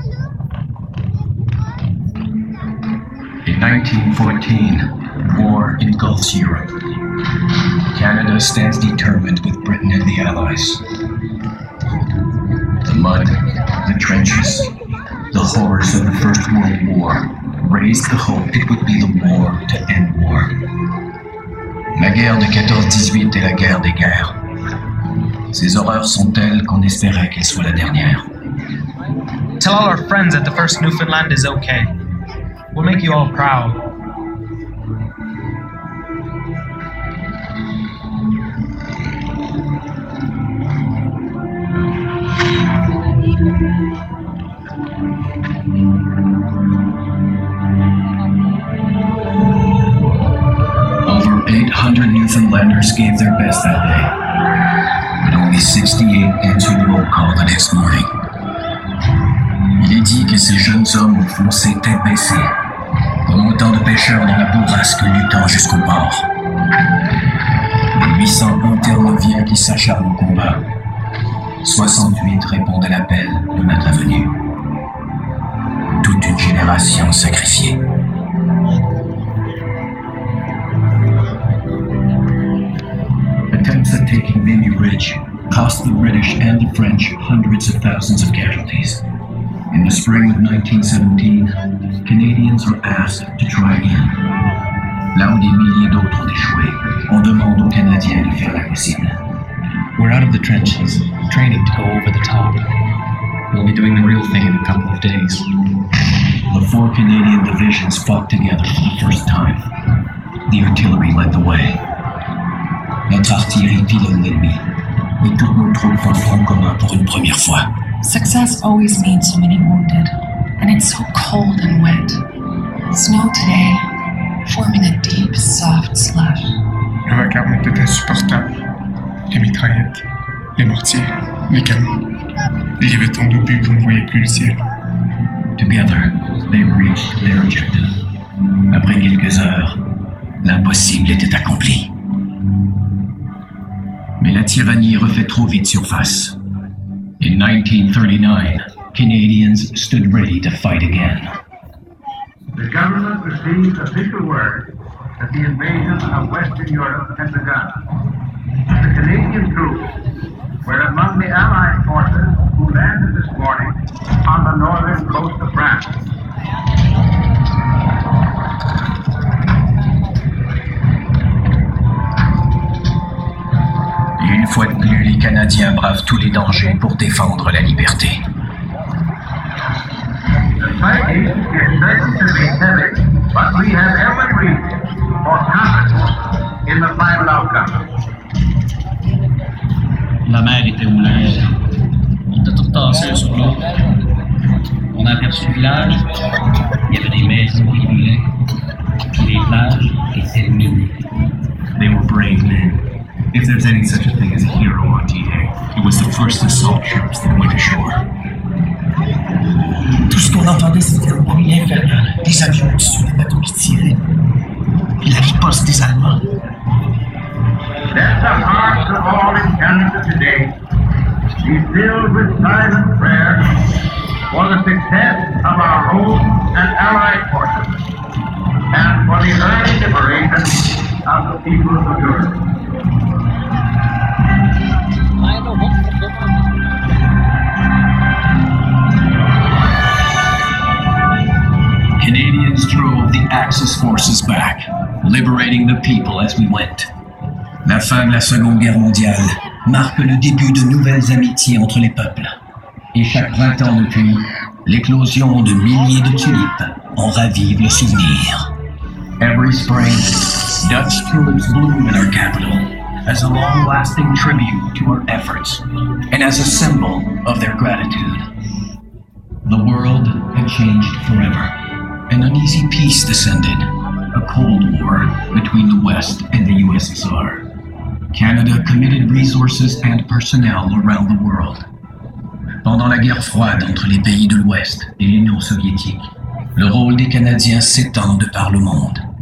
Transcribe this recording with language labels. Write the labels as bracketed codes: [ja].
[en] In 1914, war engulfs Europe. Canada stands determined with Britain and the Allies. The mud, the trenches, the horrors of the First World War raised the hope it would be the war to end war. [fr] La guerre de 14-18 est la guerre des guerres. Ces horreurs sont telles qu'on espérait qu'elle soit la dernière. [en] Tell all our friends that the first Newfoundland is okay. We'll make you all proud. Over 800 Newfoundlanders gave their best that day, but only 68 answered the roll call the next morning. [fr] Il est dit que ces jeunes hommes ont foncé tête baissée, comme autant de pêcheurs dans la bourrasque luttant jusqu'au port. Les 801 Terre-Neuviens qui s'acharnent au combat, 68 répondent à l'appel de notre venue. Toute une génération sacrifiée. [en] Attempts at taking Vimy Ridge cost the British and the French hundreds of thousands of casualties. In the spring of 1917, Canadians were asked to try again. [fr] Là où des milliers d'autres ont échoué, on demande aux Canadiens de faire l'impossible. [en] We're out of the trenches, training to go over the top. We'll be doing the real thing in a couple of days. The 4 Canadian divisions fought together for the first time. The artillery led the way. [fr] Notre artillerie pilonne l'ennemi, et toutes nos troupes font front commun pour une première fois. [en] Success always means so many wounded, and it's so cold and wet. Snow today, forming a deep, soft slush. [fr] Le vacarme était insupportable. Les mitraillettes, les mortiers, les canons. Il y avait tant d'obus qu'on ne voyait plus le ciel. [en] Together, they reached their objective. [fr] Après quelques heures, l'impossible était accompli. Mais la tyrannie refait trop vite surface. [en] In 1939, Canadians stood ready to fight again. The government received official word that the invasion of Western Europe had begun. The Canadian troops were among the Allied forces who landed this morning on the northern coast of France. [fr] Et une fois de plus, les Canadiens bravent tous les dangers pour défendre la liberté. [en] The fighting is certain to be heavy, but we have every reason for confidence in the final outcome. [fr] La mer était houleuse. On était tout tassés sur l'eau. On a aperçu le village. Il y avait des maisons qui brûlaient. Puis les plages étaient minées. [en] They were brave men. If there's any such a thing as a hero on D-Day, it was the first assault troops that went ashore. [fr] Tout ce qu'on entendait, c'était un bruit infernal. Des avions au-dessus, des bateaux qui tiraient. Et la riposte des Allemands. [en] Let the hearts of all in Canada today be filled with silent prayer for the success of our home and allied forces and for the early liberation of the peoples of Europe. Canadians drove the Axis forces back, liberating the people as we went. [fr] La fin de la Seconde Guerre mondiale marque le début de nouvelles amitiés entre les peuples. Et chaque printemps depuis, l'éclosion de milliers de tulipes en ravive le souvenir. [en] Every spring, Dutch tulips bloom in our capital as a long-lasting tribute to our efforts and as a symbol of their gratitude. The world had changed forever. An uneasy peace descended, a Cold War between the West and the USSR. Canada committed resources and personnel around the world. [fr] Pendant la guerre froide entre les pays de l'Ouest et l'Union soviétique, le rôle des Canadiens s'étend de par le monde.